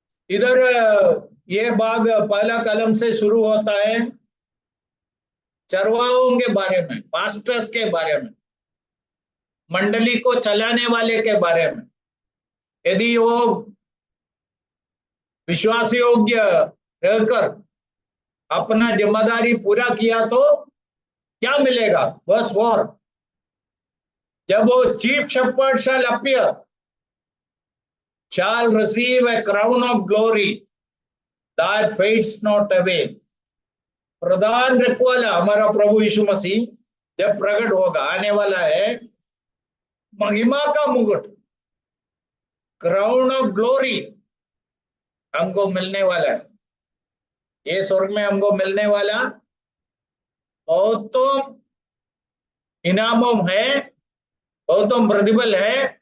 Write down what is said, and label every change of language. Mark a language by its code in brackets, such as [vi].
[hi] इधर ये भाग पहला कलम से शुरू होता है चरवाहों के बारे में, पास्टर्स के बारे में, मंडली को चलाने वाले के बारे में। यदि वो विश्वास योग्य रहकर अपना जिम्मेदारी पूरा किया तो क्या मिलेगा? [en] verse 4, [hi] जब वो [en] Chief shepherd shall appear, shall receive a crown of glory that fades not away। [hi] प्रधान रखवाला हमारा प्रभु यीशु मसीह जब प्रकट होगा, आने वाला है, महिमा का मुकुट, [en] crown of glory [hi] हमको मिलने वाला है। ये स्वर्ग में हमको मिलने वाला बहुतों इनामों है, बहुतों प्रतिफल है।